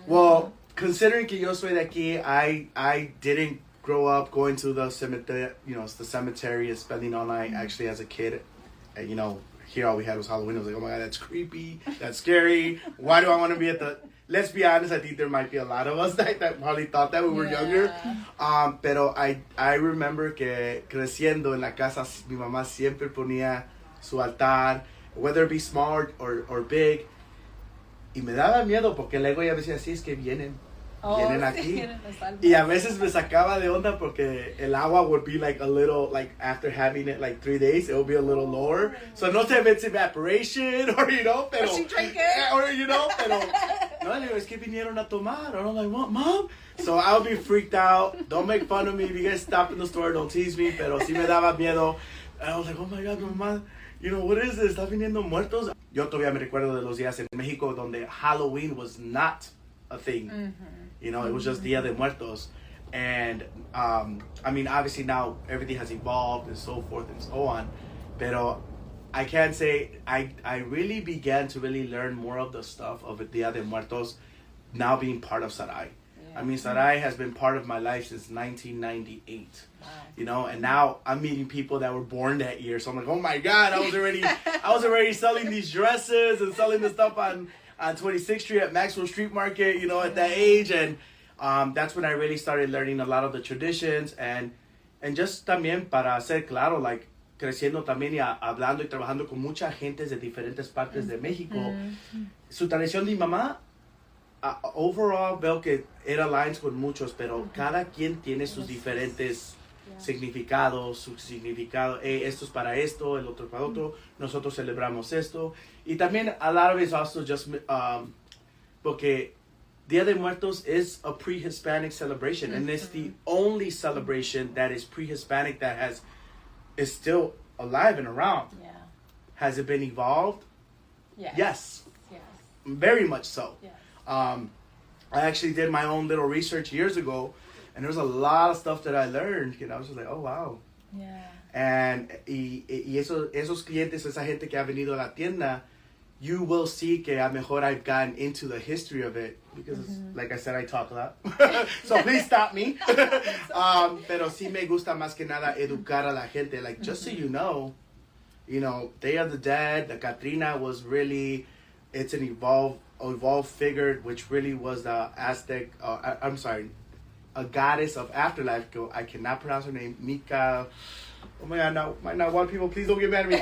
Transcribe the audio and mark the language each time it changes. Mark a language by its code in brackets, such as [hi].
[en] Well, considering [es] que yo soy de aquí, [en] I didn't grow up going to the cemetery, the cemetery and spending all night. Actually, as a kid, here all we had was Halloween. I was like, oh my God, that's creepy. That's scary. Why do I want to be at the... Let's be honest, I think there might be a lot of us that probably thought that when we were younger. [es] Pero [en] I remember [es] que creciendo en la casa, mi mamá siempre ponía su altar, [en] whether it be small or big. [es] Y me daba miedo porque luego ella decía, sí, es que vienen aquí. Y a veces me sacaba de onda porque el agua [en] would be like a little, like after having it like 3 days, it would be a little lower. So [es] no sé [en] if it's evaporation or, [es] pero... [en] she drank it? Or, [es] pero... No, le digo, es que vinieron a tomar. [en] And I'm like, what, Mom? So I would be freaked out. Don't make fun of me. If you guys stop in the store, don't tease me. [es] Pero sí me daba miedo. [en] And I was like, oh my God, mamá, what is this? [es] ¿Está viniendo muertos? Yo todavía me recuerdo de los días en México donde Halloween [en] was not a thing. It was just Dia de Muertos. And, obviously now everything has evolved and so forth and so on. [es] Pero [en] I can say I really began to really learn more of the stuff of Dia de Muertos now being part of Zarai. Yeah. Zarai has been part of my life since 1998. Wow. And now I'm meeting people that were born that year. So I'm like, oh my God, I was already selling these dresses and selling the stuff on 26th Street at Maxwell Street Market, at that age. And that's when I really started learning a lot of the traditions and just [es] también para ser claro, [en] like [es] creciendo también y hablando y trabajando con mucha gente de diferentes partes de México. Su tradición de mi mamá, [en] overall [es] veo que [en] it aligns [es] con muchos, pero cada quien tiene sus diferentes significados, su significado, esto es para esto, el otro para otro, nosotros celebramos esto. Y también [en] a lot of it's also just [es] porque [en] Dia de Muertos is a pre-Hispanic celebration, and it's the only celebration that is pre-Hispanic that is still alive and around. Yeah. Has it been evolved? Yes. Very much so. Yes. I actually did my own little research years ago, and there's a lot of stuff that I learned. I was just like, oh wow. Yeah. And [es] esos clientes, esa gente que ha venido a la tienda, [en] you will see [es] que a mejor [en] I've gotten into the history of it because, like I said, I talk a lot. So please stop me. [es] Pero sí me gusta más que nada educar a la gente. [en] Like, just so you know, Day of the Dead, the Catrina was really, it's an evolved figure, which really was the Aztec, a goddess of afterlife. I cannot pronounce her name. Mika. Oh my God, now one people, please don't get mad at me.